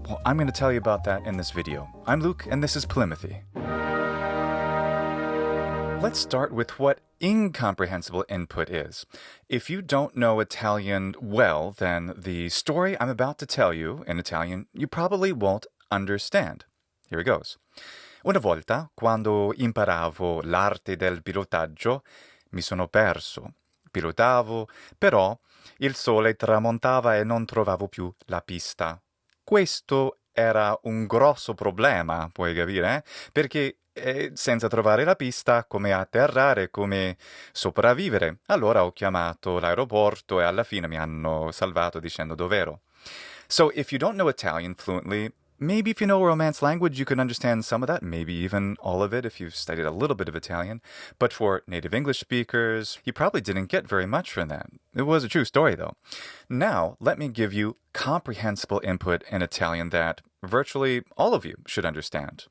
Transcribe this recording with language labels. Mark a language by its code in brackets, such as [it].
[en] Well, I'm going to tell you about that in this video. I'm Luke and this is polýMATHY. Let's start with what incomprehensible input is. If you don't know Italian well, then the story I'm about to tell you in Italian you probably won't understand. Here it goes. [it] Una volta, quando imparavo l'arte del pilotaggio, mi sono perso. Pilotavo, però il sole tramontava e non trovavo più la pista. Questo era un grosso problema, puoi capire? Perché senza trovare la pista, come atterrare, come sopravvivere. Allora ho chiamato l'aeroporto e alla fine mi hanno salvato dicendo dov'ero. [en] So if you don't know Italian fluently, maybe if you know a Romance language, you can understand some of that, maybe even all of it if you've studied a little bit of Italian. But for native English speakers, you probably didn't get very much from that. It was a true story, though. Now, let me give you comprehensible input in Italian that virtually all of you should understand.